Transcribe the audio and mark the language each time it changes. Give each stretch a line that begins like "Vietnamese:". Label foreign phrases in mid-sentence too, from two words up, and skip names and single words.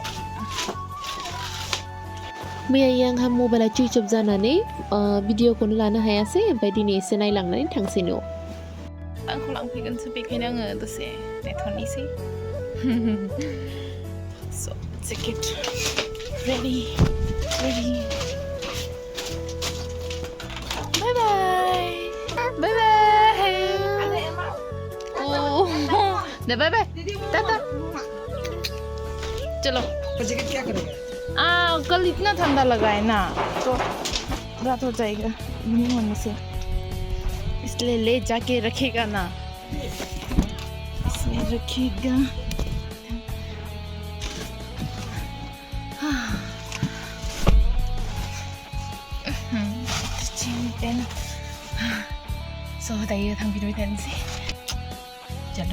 Bodo: मैया आंहा मबाइला सुइच अफ जानानै भिडिअखौनो लानो हायासै ओमफ्राय दिनै एसे नायलांनानै थांसै न'आव आंखौ लांफैगोनसो बेखायनो आङो दसे नेथ'नोसै
English: so ticket ready bye bye oh
Bodo: दे
English: bye bye
Hindi: टाटा चलो जैकेट क्या करेगा कल इतना ठंडा लगा है ना तो रात हो जाएगा नहीं होने से इसलिए ले जाके रखेगा ना इसमें रखेगा so dayo
Bodo: थांफिनबाय थानोसै
Hindi: चलो